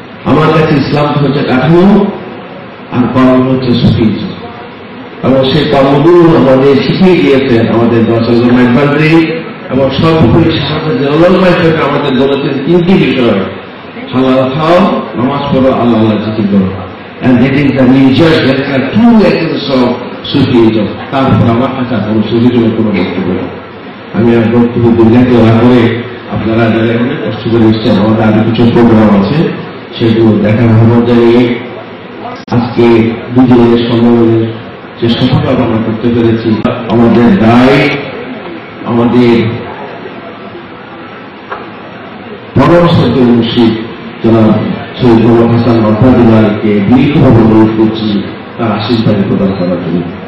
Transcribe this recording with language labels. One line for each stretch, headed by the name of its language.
Bangla: আমার কাছে ইসলাম হচ্ছে কাঠামো আর কর্ম হচ্ছে সুফিজম, এবং সেই কর্মগুলো আমাদের শিখিয়ে দিয়েছেন আমাদের দর্শকী এবং সর্বোপরি আমাদের বলেছেন 3টি বিষয়: হালাল খাও, নামাজ পড়ো, আল্লাহ আল্লাহ জিকির করো।
English: And that is the religious, that is the true essence of Sufism.
Bangla: তারপর আমার কাছে কোনো সুফিজমের কোনো বক্তব্য নেই। আমি আর বক্তব্য দুর্নীতি না করে, আপনারা যারা অনেক কষ্ট করে এসছেন, আমাদের আরো কিছু প্রোগ্রাম আছে, সেগুলো দেখার আহ্বান জানিয়ে আজকে দুজনের সম্মেলনের যে সফলতা আমরা করতে পেরেছি, আমাদের দায়, আমাদের পরম সত্য মুর্শিদ জনাব সৈয়দ মোহাম্মদ হাসান আল-বান্নাকে দীর্ঘভাবে অনুরোধ করছি তার আশীর্বাদ প্রদান করার জন্য।